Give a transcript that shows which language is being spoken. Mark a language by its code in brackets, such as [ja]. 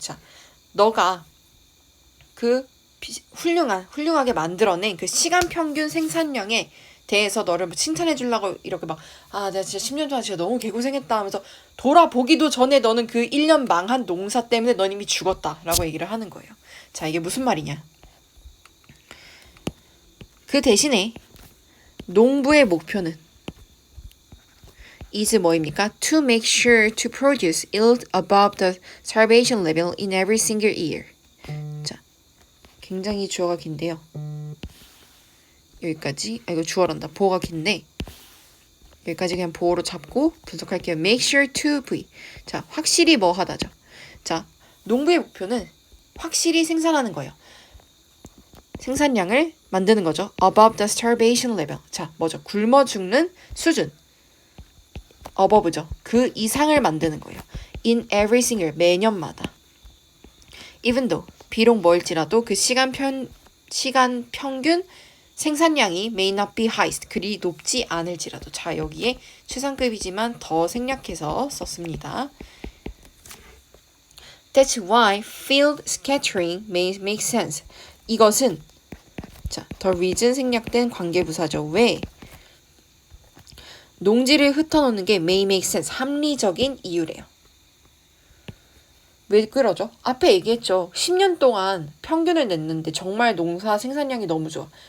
[ko] 자, 너가 그 훌륭하게 만들어낸 그 시간 평균 생산량에 대해서 너를 칭찬해 주려고 이렇게 막, 내가 진짜 10년 동안 진짜 너무 개고생했다 하면서 돌아보기도 전에 너는 그 1년 망한 농사 때문에 넌 이미 죽었다 라고 얘기를 하는 거예요. 자, 이게 무슨 말이냐? 그 대신에 농부의 목표는 is 뭐입니까? [en] To make sure to produce yield above the starvation level in every single year. [ko] 자, 굉장히 주어가 긴데요. 여기까지, 이거 주어란다. 보어가 긴데 여기까지 그냥 보어로 잡고 분석할게요. [en] make sure to be. [ko] 자, 확실히 뭐 하다죠. 자, 농부의 목표는 확실히 생산하는 거예요. 생산량을 만드는 거죠. [en] above the starvation level. [ko] 자, 뭐죠? 굶어 죽는 수준. above죠. 그 이상을 만드는 거예요. [en] in every single, 매년마다. [ko] even though, 비록 뭐일지라도 그 시간 평균 생산량이 [en] may not be highest, [ko] 그리 높지 않을지라도. 자, 여기에 최상급이지만 더 생략해서 썼습니다. [en] That's why field scattering may make sense. [ko] 이것은, 자, the reason 생략된 관계부사죠. 왜? 농지를 흩어놓는 게 [en] may make sense, [ko] 합리적인 이유래요. 왜 그러죠? 앞에 얘기했죠. 10년 동안 평균을 냈는데 정말 농사 생산량이 너무 좋아.